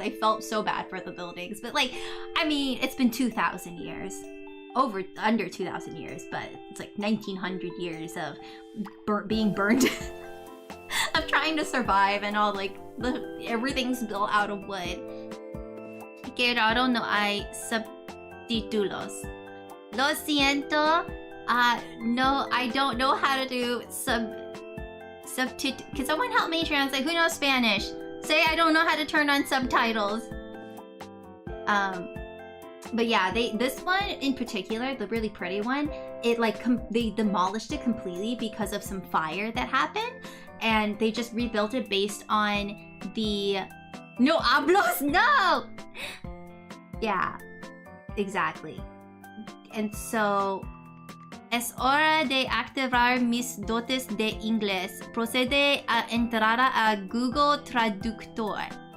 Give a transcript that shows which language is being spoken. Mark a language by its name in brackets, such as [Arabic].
[English] I felt so bad for the buildings, but like, I mean, it's been 2,000 years. Under 2,000 years, but it's like 1,900 years of being burned. I'm trying to survive, and all like everything's built out of wood. [Spanish] Que raro no hay subtítulos. Lo siento. [English] No, I don't know how to do subtitle. Can someone help me translate? Who knows Spanish? Say I don't know how to turn on subtitles. But yeah, this one in particular, the really pretty one, it like they demolished it completely because of some fire that happened, and they just rebuilt it based on the [Spanish] no hablos, no. [English] Yeah, exactly. And so, [Spanish] es hora de activar mis dotes de inglés. Procede a entrar a Google Traductor.